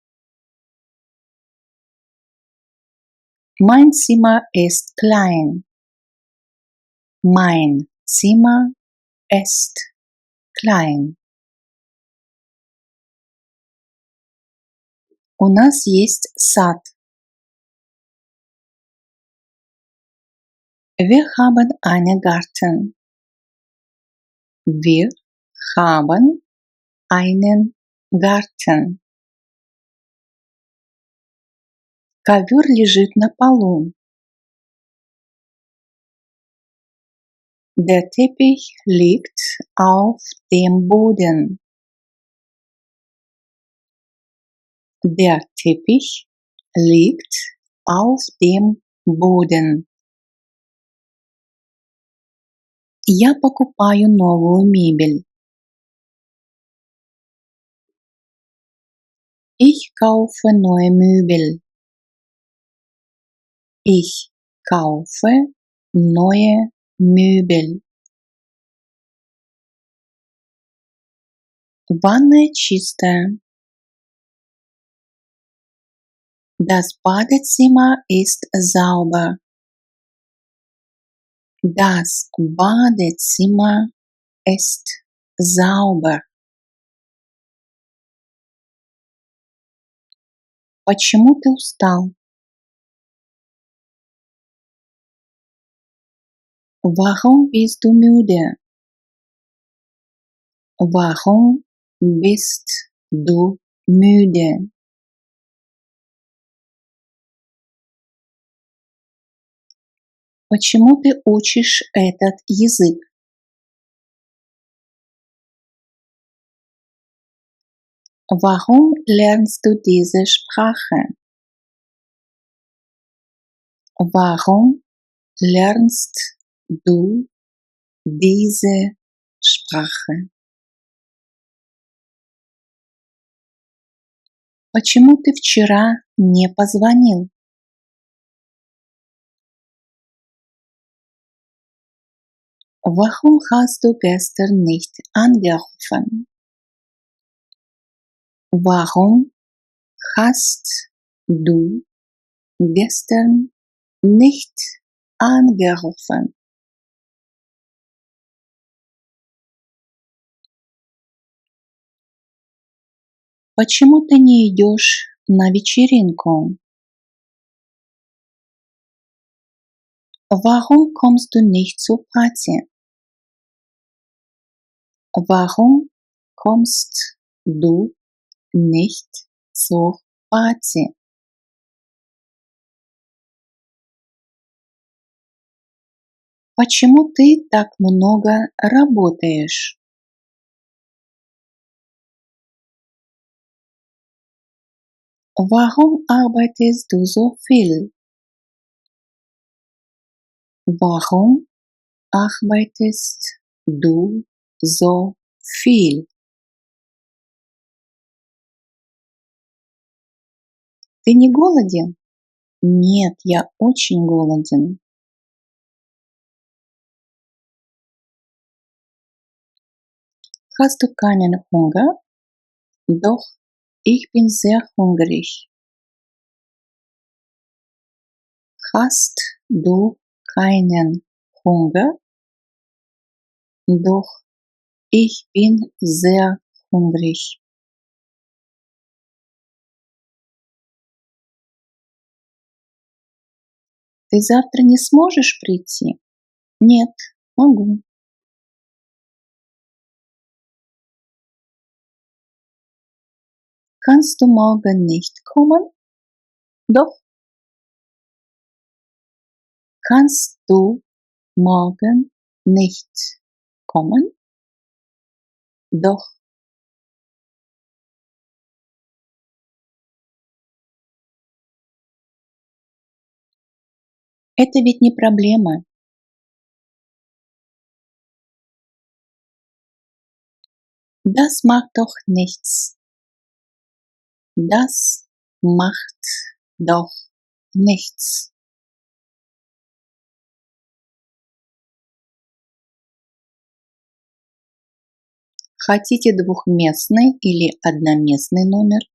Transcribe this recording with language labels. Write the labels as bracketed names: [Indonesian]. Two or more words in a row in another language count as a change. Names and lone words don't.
[German] Mein Zimmer ist klein. Mein Zimmer ist klein. [Russian] У нас есть сад. [German] Wir haben einen Garten. Wir haben einen Garten. [Russian] Ковер лежит на полу. [German] Der Teppich liegt auf dem Boden. Der Teppich liegt auf dem Boden. [Russian] Я покупаю новую мебель. [German] Ich kaufe neue Möbel. Ich kaufe neue Möbel. [Russian] Ванная чистая. [German] Das Badezimmer ist sauber. Das Badezimmer ist sauber. [Russian] Почему ты устал? [German] Warum bist du müde? Warum bist du müde? [Russian] Почему ты учишь этот язык? [German] Warum lernst du diese Sprache? Warum lernst du diese Sprache? [Russian] Почему ты вчера не позвонил? [German] Warum hast du gestern nicht angerufen? Warum hast du gestern nicht angerufen? [Russian] Почему ты не идешь на вечеринку? [German] Warum kommst du nicht zur Party? Warum kommst du nicht zur Party? [Russian] Почему ты так много работаешь? [German] Warum arbeitest du so viel? Warum arbeitest du so viel? [Russian] Ты не голоден? Нет, я очень голоден. [German] Hast du keinen Hunger? Doch, ich bin sehr hungrig. Hast du keinen Hunger? Doch, ich bin sehr hungrig. [Russian] Ты завтра не сможешь прийти? Нет, могу. [German] Kannst du morgen nicht kommen? Doch. Kannst du morgen nicht kommen? Doch. [Russian] Это ведь не проблема. [German] Das macht doch nichts. Das macht doch nichts. [Russian] Хотите двухместный или одноместный номер?